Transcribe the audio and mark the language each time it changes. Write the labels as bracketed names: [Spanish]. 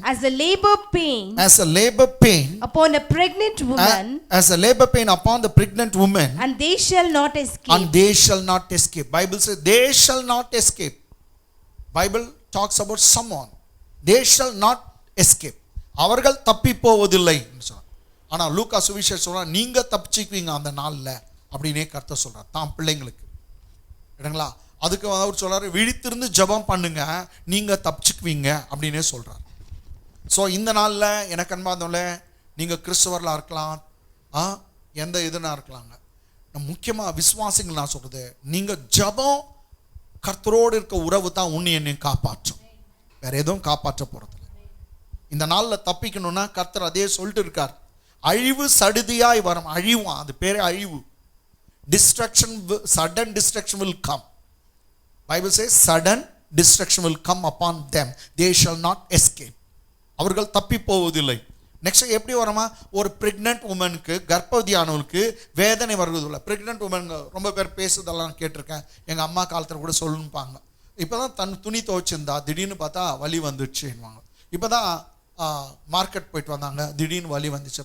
[English] as a labor pain upon a pregnant woman, upon the pregnant woman, and they shall not escape. Bible says they shall not escape. Bible talks about someone, they shall not escape. [Tamil] அவர்கள் தப்பி போவதில்லை. ஆனா லூக்கா சுவிசேஷம் சொல்றா, நீங்க தப்பிச்சுக்குவீங்க அந்த நாள்ல அப்படின்னே கர்த்தர் சொல்றார் தான் பிள்ளைங்களுக்கு. இடங்களா, அதுக்கு அவர் சொல்றாரு, விழித்திருந்து ஜெபம் பண்ணுங்க, நீங்க தப்பிச்சுக்குவீங்க அப்படின்னே சொல்றார். ஸோ இந்த நாள்ல எனக்கு அன்பார்ந்தவங்களே, நீங்க கிறிஸ்தவர்களா இருக்கலாம், எந்த இதுனா இருக்கலாங்க, முக்கியமா விசுவாசிகள் நான் சொல்றது, நீங்க ஜெபம் கர்த்தரோடு இருக்க உறவு தான் உன்னை என்னையும் காப்பாற்றும், வேற எதுவும் காப்பாற்ற போறது. இந்த நாளில் தப்பிக்கணும்னா கர்த்தர் அதே சொல்லிட்டு இருக்கார், அழிவு சடுதியாய் வரும். அழிவு, அது பேரே அழிவு. [English] Destruction, sudden destruction will come. Bible says sudden destruction will come upon them, they shall not escape. [Tamil] அவர்கள் தப்பி போவதில்லை. நெக்ஸ்ட் எப்படி வரமா, ஒரு [English] pregnant உமனுக்கு, [Tamil] கர்ப்பவதியானவளுக்கு வேதனை வருவதில்லை. [English] pregnant woman [Tamil] ரொம்ப பேர் பேசுறதெல்லாம் கேட்டிருக்கேன், எங்கள் அம்மா காலத்தில் கூட சொல்லுப்பாங்க, இப்போ தான் தன் துணி துவைச்சிருந்தா திடீர்னு பார்த்தா வலி வந்துடுச்சுன்னுவாங்க. இப்போ தான் மார்க்கெட் போயிட்டு வந்தாங்க, திடீர்னு வலி வந்துச்சு.